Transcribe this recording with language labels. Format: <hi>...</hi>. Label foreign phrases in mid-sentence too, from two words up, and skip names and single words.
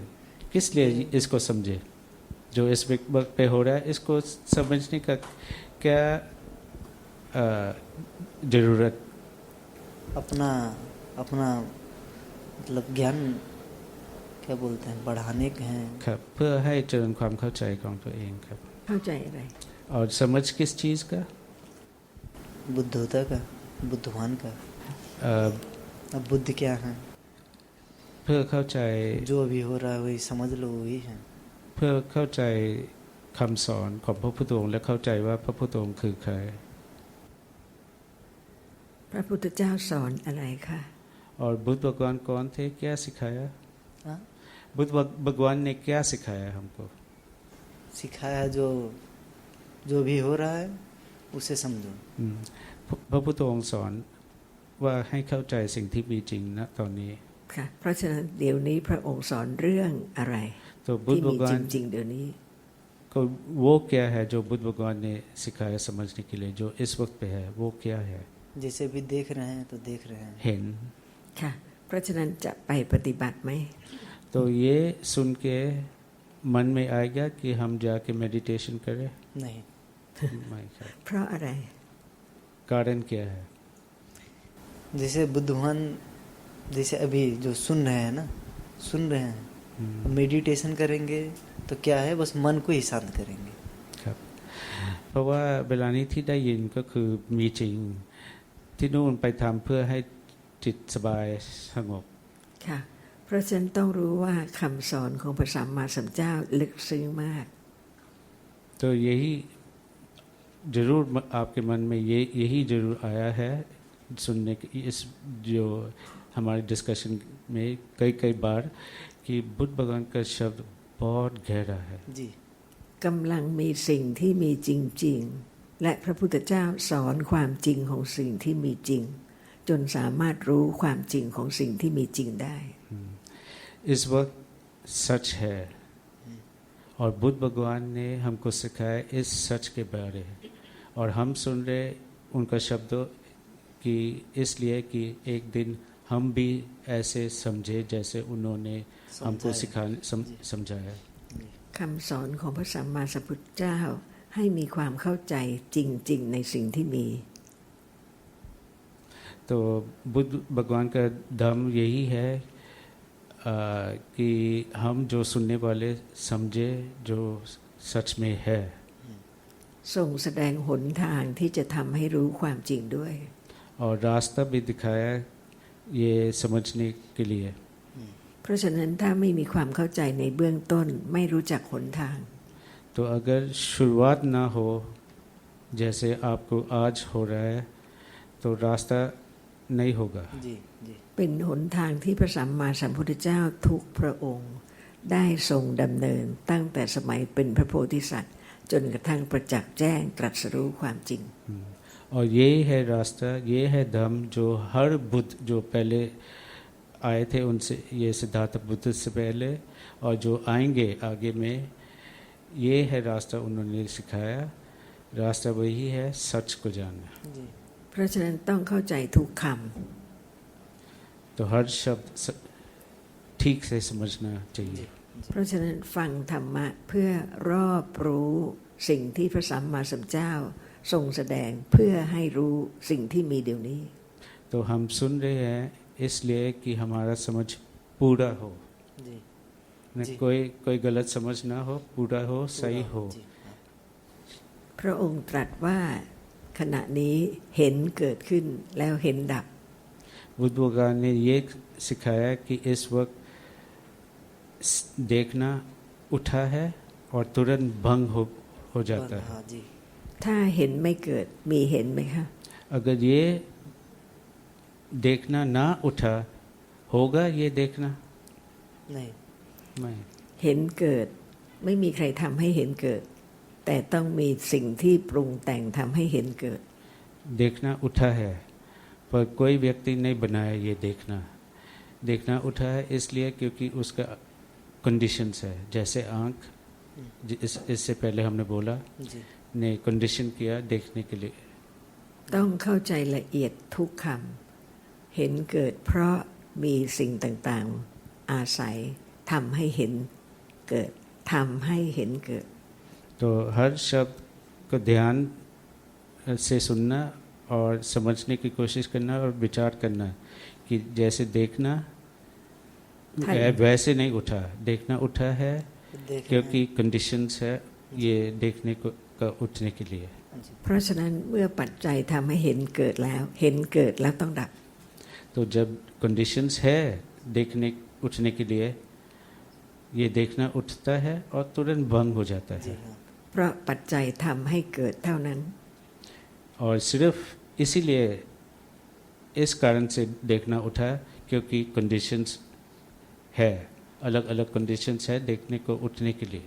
<hi>किस लिए इसको समझे जो इस वक्त पे हो रहा है इसको समझने का क्या जरूरत अपना अपना मतलब ज्ञान क्या बोलते हैं बढ़ाने के हैं</hi> <th>ครับเพื่อให้เจริญความเข้าใจของตัวเองครับ เข้าใจอะไร</th> <hi>और समझ किस चीज़ का बुद्धोता का बुद्धवान का अ, अब बुद्ध क्या है</hi> <th>เพื่อเข้าใจ</th> <hi>जो अभी हो रहा है वही समझ लो वही है</hi> <th>เพื่อเข้าใจคำสอนของพระพุทธองค์และเข้าใจว่าพระพุทธองค์คือใคร พระพุทธเจ้าสอนอะไรคะ</th> <hi>और बुद्ध भगवान कौन थे क्या सिखाया हाँ? बुद्ध भगवान ने क्या सिखाया हमको सिखाया जो जो भी हो रहा है उसे समझो</hi> <th>พระพุทธองค์สอนว่าให้เข้าใจสิ่งที่มีจริงณตอนนี้ ค่ะเพราะฉะนั้นเดี๋ยวนี้พระองค์สอนเรื่องอะไร</th> <hi>तो बुद्ध</hi> <th>ที่มีจ</th> <hi>भगवान</hi> <th>ริงๆเดี๋ยวนี้</th> <hi>को वो क्या है जो बुद्ध भगवान ने सिखाया समझने के लिए जो इस वक्त पे है वो क्या है जैसे भी देख रहे हैं तो देख रहे हैं</hi> <th>เห็น ค่ะเพราะฉะนั้นจะไปปฏิบัติไหม</th> <hi>तो ये सुन के मन में आएगा कि हम जाके मेडिटेशन करें नहीं नहीं कर</hi> <th>เพราะอะไร</th> <hi>कारण क्या है जैसे बुद्धवान जैसे अभी जो सुन रहे हैं ना सुन रहे हैं मेडिटेशन करेंगे तो क्या है बस मन को ही शांत करेंगे</hi> <th>ครับเพราะว่าเวลานี้ที่ได้ยินก็คือมีจริงที่นู่นไปทำเพื่อให้จิตสบายสงบ ค่ะเพราะฉะนั้นต้องรู้ว่าคำสอนของพระสัมมาสัมพุทธเจ้าลึกซึ้งมาก</th> <hi>तो यही जरूर आपके मन में यही जरूर आया है सुनने के इस जो हमारे डिस्कशन में कई बार कि बुद्ध भगवान का शब्द बहुत गहरा है जी</hi> <th>กำลังมีสิ่งที่มีจริงๆและพระพุทธเจ้าสอนความจริงของสิ่งที่มีจริงจนสามารถรู้ความจริงของสิ่งที่มีจริงได้</th> <hi>इस वक्त सच है और बुद्ध भगवान ने हमको सिखाया इस सच के बारे में, और हम सुन रहे उनका शब्दों कि इसलिए कि एक दिन हम भी ऐसे समझे जैसे उन्होंने हमको समझाया।</hi> <th>คำสอนของพระสัมมาสัมพุทธเจ้าให้มีความเข้าใจจริงๆในสิ่งที่มี</th> <hi>तो बुद्ध भगवान का धर्म यही है कि हम जो सुनने वाले समझे जो सच में है।</hi> <th>ทรงแสดงหนทางที่จะทำให้รู้ความจริงด้วย</th> <hi>और रास्ता भी दिखाया ये समझने के लिए।</hi> <th>เพราะฉะนั้นถ้าไม่มีความเข้าใจในเบื้องต้นไม่รู้จักหนทาง</th> <hi>तो अगर शुरुआत ना हो जैसे आपको आज हो रहा है तो रास्ता नहीं होगा। जी जी</hi> <th>เป็นหนทางที่พระสัมมาสัมพุทธเจ้าทุกพระองค์ได้ทรงดำเนินตั้งแต่สมัยเป็นพระโพธิสัตว์จนกระทั่งประจักษ์แจ้งตรัสรู้ความจริง</th> <hi>और ये है रास्ता, ये है धर्म जो हर बुद्ध जो पहले आए थे उनसे, ये सिद्धार्थ बुद्ध से पहले और जो आएंगे आगे में, ये है रास्ता उन्होंने सिखाया। रास्ता वही है सच को जानना।</hi> <th>เพราะฉะนั้นต้องเข้าใจทุกค</th> <hi>तो हर शब्द ठीक से समझना चाहिए।</hi> <th>ำเพราะฉะนั้นฟังธรรมะเพื่อรอบรู้สิ่งที่พระสัมมาสัมพุทธเจ้าทรงแสดงเพื่อให้รู้สิ่งที่มีเดี๋ยวนี้</th> <hi>तो हम सुन रहे हैं इसलिए कि हमारा समझ पूरा हो, जी न कोई गलत समझ ना हो, पूरा हो, सही हो।</hi> <th>พระองค์ตรัสว่าขณะนี้เห็นเกิดขึ้นแล้วเห็นดับ</th> <hi>बुद्ध भगवान ने ये सिखाया कि इस वक्त देखना उठा है और तुरंत भंग हो जाता है। हाँ जी</hi> <th>ถ้าเห็นไม่เกิดมีเห็นไหมคะ</th> <hi>अगर ये देखना ना उठा होगा ये देखना नहीं नहीं।</hi> <th>เห็นเกิดไม่มีใครทำให้เห็นเกิด แต่ต้องมีสิ่งที่ปรุงแต่งทำให้เห็นเกิด</th> <hi>देखना उठा है पर कोई व्यक्ति नहीं बनाया ये देखना। देखना उठा है इसलिए क्योंकि उसका कंडीशंस है, जैसे आँख इससे पहले हमने बोला जी ने कंडीशन किया देखने के लिए।</hi> <th>ต้องเข้าใจละเอียดทุกคำเห็นเกิดเพราะมีสิ่งต่างๆอาศัยทำให้เห็นเกิดทำให้เห็นเกิด</th> <hi>तो हर शब्द को ध्यान से सुनना और समझने की कोशिश करना और विचार करना कि जैसे देखना वैसे नहीं उठा, देखना उठा है क्योंकि कंडीशंस है ये देखने को का उठने के लिए।</hi> <th>เพราะฉะนั้นเมื่อปัจจัยทำให้เห็นเกิดแล้วเห็นเกิดแล้วต้องดับ</th> <hi>तो जब कंडीशंस है देखने उठने के लिए ये देखना उठता है और तुरंत भंग हो जाता है।</hi> <th>เพราะปัจจัยทำให้เกิดเท่านั้น</th> <hi>और सिर्फ इसीलिए इस कारण से देखना उठा क्योंकि कंडीशंस है, अलग अलग कंडीशंस है देखने को उठने के लिए।</hi>